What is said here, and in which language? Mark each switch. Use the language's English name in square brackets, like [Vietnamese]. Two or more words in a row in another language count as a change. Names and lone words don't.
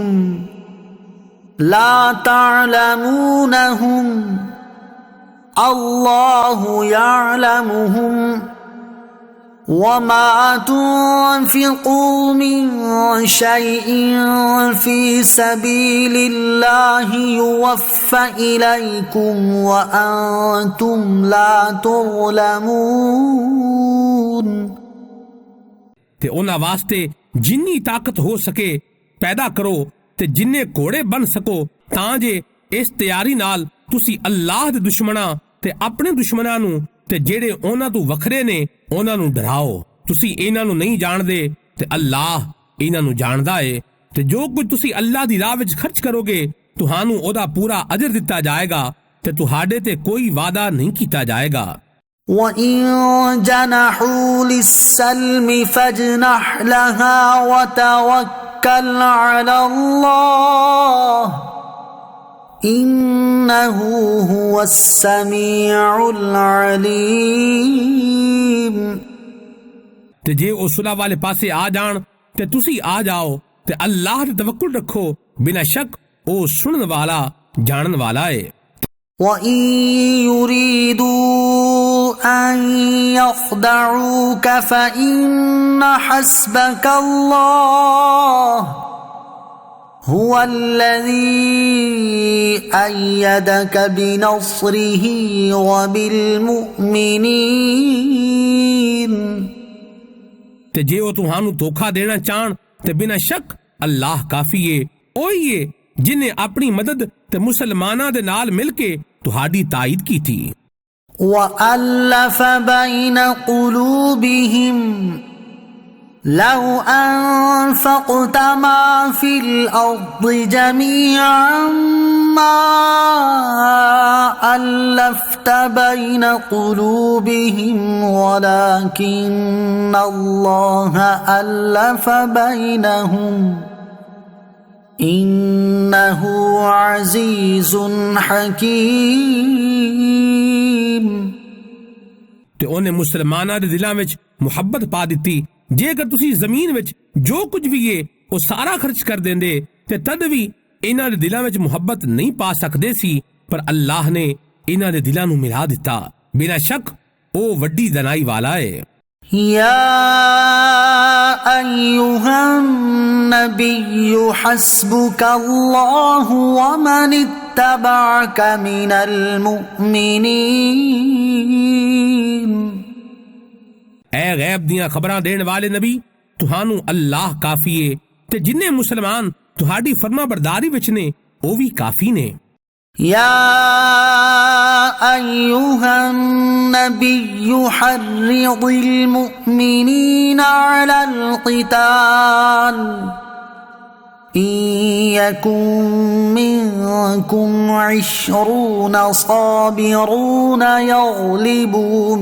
[Arabic] لَا تَعْلَمُونَهُمْ اللَّهُ يَعْلَمُهُمْ وما تنفقوا من شيء في سبيل الله يوفى إليكم وأنتم لا تظلمون [Punjabi] ਤੇ ਉਹਨਾਂ ਵਾਸਤੇ ਜਿੰਨੀ ਤਾਕਤ ਹੋ ਸਕੇ ਪੈਦਾ ਕਰੋ ਤੇ ਜਿੰਨੇ ਘੋੜੇ ਬਣ ਸਕੋ ਤਾਂ ਜੇ ਇਸ ਤਿਆਰੀ ਨਾਲ ਤੁਸੀਂ ਅੱਲਾਹ ਦੇ ਦੁਸ਼ਮਣਾਂ ਤੇ ਆਪਣੇ ਦੁਸ਼ਮਣਾਂ ਨੂੰ ਤੇ ਜਿਹੜੇ ਉਹਨਾਂ ਤੋਂ ਵੱਖਰੇ ਨੇ ਉਹਨਾਂ ਨੂੰ ਡਰਾਓ। ਤੁਸੀਂ ਇਹਨਾਂ ਨੂੰ ਨਹੀਂ ਜਾਣਦੇ ਤੇ ਅੱਲਾਹ ਇਹਨਾਂ ਨੂੰ ਜਾਣਦਾ ਏ ਤੇ ਜੋ ਕੁਝ ਤੁਸੀਂ ਅੱਲਾਹ ਦੀ ਰਾਹ ਵਿੱਚ ਖਰਚ ਕਰੋਗੇ ਤੁਹਾਨੂੰ ਉਹਦਾ ਪੂਰਾ ਅਜਰ ਦਿੱਤਾ ਜਾਏਗਾ ਤੇ ਤੁਹਾਡੇ ਤੇ ਕੋਈ ਵਾਅਦਾ ਨਹੀਂ ਕੀਤਾ ਜਾਏਗਾ। [Arabic] وَإِن جَنَحُوا لِلسَّلْمِ فَاجْنَحْ لَهَا وَتَوَكَّلْ عَلَى اللَّهِ إِنَّهُ هُوَ السَّمِيعُ الْعَلِيمُ [Punjabi] ਤੇ ਜੇ ਉਹ ਸੁਲ੍ਹਾ ਵਾਲੇ ਪਾਸੇ ਆ ਜਾਣ ਤੇ ਤੁਸੀਂ ਆ ਜਾਓ ਤੇ ਅੱਲਾਹ ਤੇ ਤਵੱਕੁਲ ਰੱਖੋ, ਬਿਨਾਂ ਸ਼ੱਕ ਉਹ ਸੁਣਨ ਵਾਲਾ ਜਾਣਨ ਵਾਲਾ ਏ। [Arabic] وَإِن يُرِيدُوا أَن يَخْدَعُوكَ فَإِنَّ حَسْبَكَ اللَّهُ هُوَ الَّذِي أَيَّدَكَ بِنَصْرِهِ وَبِالْمُؤْمِنِينَ [Punjabi] ਤੇ ਜੇ ਉਹ ਤੁਹਾਨੂੰ ਧੋਖਾ ਦੇਣਾ ਚਾਹਣ ਤੇ ਬਿਨਾਂ ਸ਼ੱਕ ਅੱਲਾਹ ਕਾਫੀ ਏ। ਉਹੀ ਏ ਜਿਨੇ ਆਪਣੀ ਮਦਦ ਤੇ ਮੁਸਲਮਾਨਾਂ ਦੇ ਨਾਲ ਮਿਲ ਕੇ ਤੁਹਾਡੀ ਤਾਇਦ ਕੀਤੀ। [Arabic] وَأَلَّفَ بَيْنَ قُلُوبِهِمْ لَوْ أَنفَقْتَ مَا فِي الْأَرْضِ جَمِيعًا مَا أَلَّفْتَ بَيْنَ قُلُوبِهِمْ وَلَكِنَّ اللَّهَ أَلَّفَ بَيْنَهُمْ إِنَّهُ عَزِيزٌ حَكِيمٌ [Punjabi] ਤੇ ਉਹਨੇ ਮੁਸਲਮਾਨਾਂ ਦੇ ਦਿਲਾਂ ਵਿੱਚ ਮੁਹੱਬਤ ਪਾ ਦਿੱਤੀ। ਜੇਕਰ ਤੁਸੀਂ ਜ਼ਮੀਨ ਵਿੱਚ ਜੋ ਕੁਝ ਵੀ ਏ ਉਹ ਸਾਰਾ ਖਰਚ ਕਰ ਦਿੰਦੇ ਤੇ ਤਦ ਵੀ ਇਹਨਾਂ ਦੇ ਦਿਲਾਂ ਵਿੱਚ ਮੁਹੱਬਤ ਨਹੀਂ ਪਾ ਸਕਦੇ ਸੀ, ਪਰ ਅੱਲਾਹ ਨੇ ਇਹਨਾਂ ਦੇ ਦਿਲਾਂ ਨੂੰ ਮਿਲਾ ਦਿੱਤਾ। ਬਿਨਾਂ ਸ਼ੱਕ ਉਹ ਵੱਡੀ ਦਨਾਈ ਵਾਲਾ ਏ। [Arabic] يا أيها النبي حسبك الله ومن اتبعك من المؤمنين [Punjabi] ਐ ਗੈਬ ਦੀਆਂ ਖਬਰਾਂ ਦੇਣ ਵਾਲੇ ਨਬੀ ਤੁਹਾਨੂੰ ਅੱਲਾਹ ਕਾਫੀ ਏ ਤੇ ਜਿੰਨੇ ਮੁਸਲਮਾਨ ਤੁਹਾਡੀ ਫਰਮਾਬਰਦਾਰੀ ਵਿੱਚ ਨੇ ਉਹ ਵੀ ਕਾਫੀ ਨੇ। [Arabic] يا أيها النبي حرض المؤمنين على القتال إن يكن منكم 20 صابرون يغلبوا